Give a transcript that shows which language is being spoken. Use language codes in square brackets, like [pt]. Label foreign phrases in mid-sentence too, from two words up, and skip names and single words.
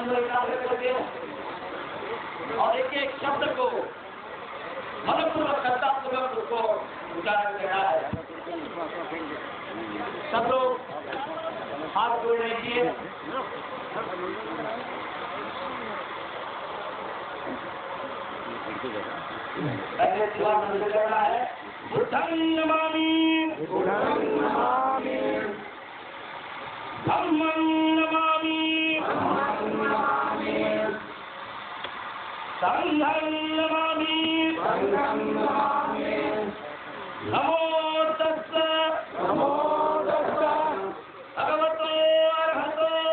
[hi] और एक एक शब्द को मनपूर्वक श्रद्धापूर्वक उसको उच्चारण करना है। सब लोग हाथ जोड़ लीजिए। पहले शिवा मंदिर करना है। [pi] बुद्धं नमामि धम्मं नमामि संघं नमामि नमो तस्सै भगवतो अरहतो